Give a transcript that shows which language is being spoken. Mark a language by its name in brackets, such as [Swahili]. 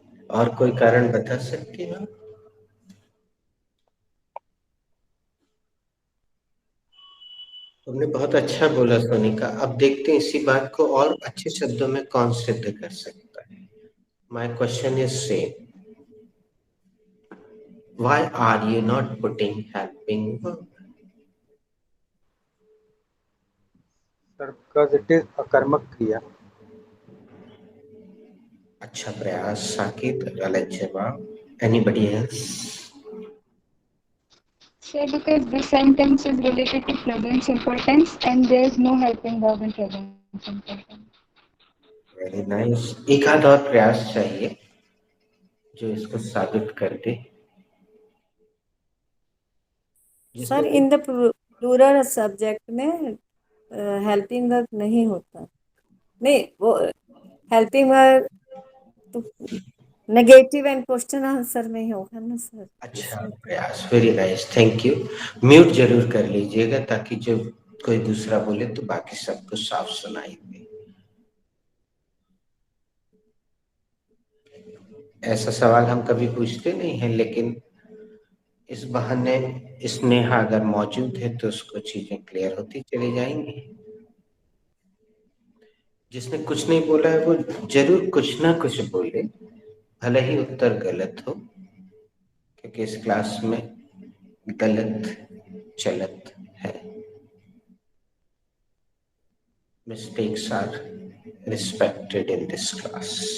[Hindi] और कोई कारण बता सकती हो? तुमने बहुत अच्छा बोला सोनिका. अब देखते हैं इसी बात को और अच्छे शब्दों में कौन सिद्ध कर सकता है. [English] My question is same. Why are you not putting helping verb? Sir, because it is a karmak kriya. [Hindi] अच्छा प्रयास साकिब. गलत जवाब. [English] Anybody else? Sir, because this sentence is related to present simple tense and there is no helping verb in present simple tense. Very nice. [Hindi] एक आध और प्रयास चाहिए जो इसको साबित कर दे. [English] Sir in the plural subject में helping verb नहीं होता. [Hindi] नहीं, वो हेल्पिंग वर्ब तो नेगेटिव एंड क्वेश्चन आंसर में ही होगा ना सर. अच्छा प्रयास. [English] Very nice, thank you. [Hindi] Mute जरूर कर लीजिएगा ताकि जो कोई दूसरा बोले तो बाकी सबको साफ सुनाई दे. ऐसा सवाल हम कभी पूछते नहीं हैं, लेकिन इस बहाने स्नेहा अगर मौजूद है तो उसको चीजें क्लियर होती चली जाएंगी. जिसने कुछ नहीं बोला है वो जरूर कुछ ना कुछ बोले, भले ही उत्तर गलत हो, क्योंकि इस क्लास में गलत चलत है. [English] Mistakes are respected in this class.